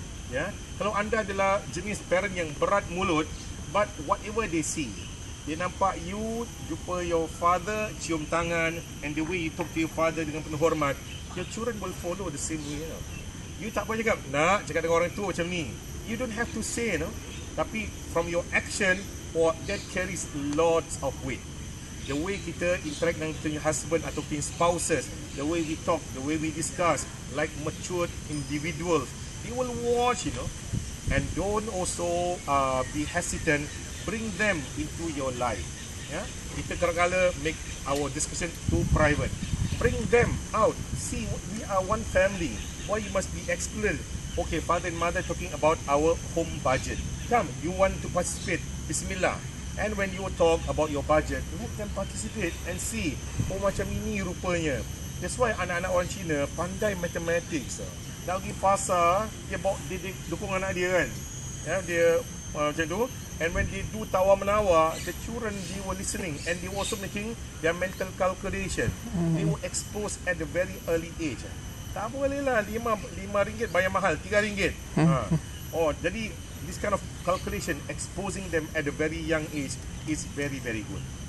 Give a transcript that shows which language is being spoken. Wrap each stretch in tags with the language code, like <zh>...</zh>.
<ms>Ya, kalau anda adalah jenis parent yang berat mulut,</ms> <en>but whatever they see,</en> <ms>dia nampak</ms> <en>you jumpa your father,</en> <ms>cium tangan,</ms> <en>and the way you talk to your father</en> <ms>dengan penuh hormat,</ms> <en>your children will follow the same way. You know?</en> <ms>You tak boleh cakap, nak cakap dengan orang tu macam ni.</ms> <en>You don't have to say, no. Tapi from your action, that carries lots of weight. The way kita interact</en> <ms>dengan kita</ms> <en>husband</en> <ms>atau kita</ms> <en>spouses, the way we talk, the way we discuss, like matured individuals, they will watch, you know. And don't also be hesitant. Bring them into your life. Ya,</en> <ms>kita kadang-kadang</ms> <en>make our discussion too private. Bring them out. See, we are one family. Why you must be excluded? Okay, father and mother talking about our home budget. Come, you want to participate? Bismillah. And when you talk about your budget, let them participate and see.</en> <ms>Oh, macam ini rupanya.</ms> <en>That's why</en> <ms>anak-anak orang Cina pandai mathematics. Nak pergi pasar, dia dukung anak dia kan. Ya, dia macam tu.</ms> <en>And when they do tawar-menawar, the children, they were listening and they were also making their mental calculation. They were exposed at a very early age.</en> <ms>Tak boleh lah, RM5 bayar mahal, RM3. Oh, jadi</ms> <en>this kind of calculation, exposing them at a very young age is very, very good.</en>